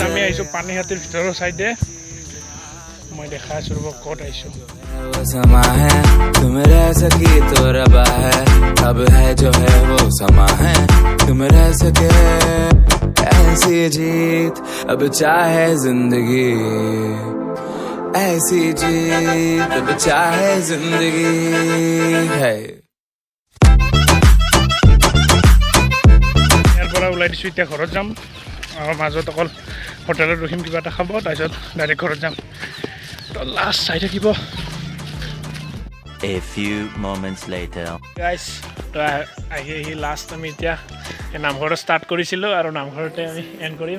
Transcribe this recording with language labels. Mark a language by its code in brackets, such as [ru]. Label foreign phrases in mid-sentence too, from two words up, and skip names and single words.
[as] আমি আহিছোঁ পানীহাটিৰ ভিতৰৰ চাইডে। মই দেখাই আছোঁ ৰ'ব ক'ত আহিছোঁ। [hi] वो समा है तुम रह सकी तो रबा है, अब है जो है वो समा है तुम रह सके। ऐसी जीत अब चाहे जिंदगी, ऐसी जीत अब चाहे जिंदगी है। [as] ওলাই দিছোঁ, এতিয়া ঘৰত যাম। মাজত অকল হোটেলত ৰখিম, কিবা এটা খাব, তাৰপিছত ডাইৰেক্ট ঘৰত যাম। তো লাষ্ট চাই থাকিব। গাইজ তো আহি লাষ্ট আমি এতিয়া এই নামঘৰত ষ্টাৰ্ট কৰিছিলোঁ, আৰু নামঘৰতে আমি এণ্ড কৰিম।